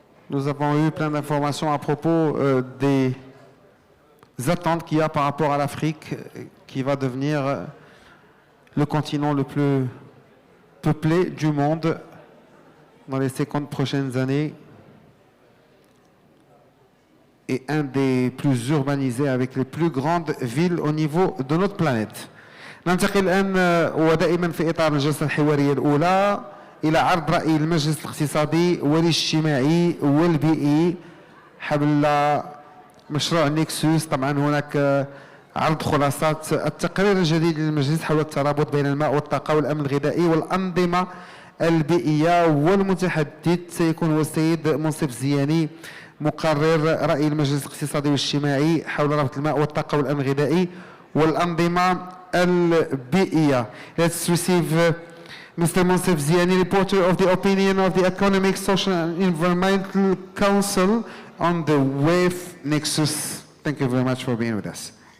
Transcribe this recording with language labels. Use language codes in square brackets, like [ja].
[fr] Nous avons eu plein d'informations à propos des attentes qu'il y a par rapport à l'Afrique, qui va devenir le continent le plus peuplé du monde dans les 50 prochaines années et un des plus urbanisés avec les plus grandes villes au niveau de notre planète. [ar] ننتقل الآن ودائما في إطار الجلسة الحوارية الأولى إلى عرض رأي المجلس الاقتصادي والاجتماعي والبيئي حول مشروع نيكسوس. طبعا هناك عرض خلاصات التقرير الجديد للمجلس حول الترابط بين الماء والطاقة والأمن الغذائي والأنظمة البيئية، والمتحدث سيكون هو السيد منصف زياني مقرر رأي المجلس الاقتصادي والاجتماعي حول ربط الماء والطاقة والأمن الغذائي والأنظمة البيئية. [en] Let's receive Mr. Monsef Ziani, reporter of the opinion of the Economic, Social and Environmental Council on the WEF Nexus. Thank you very much for being with us.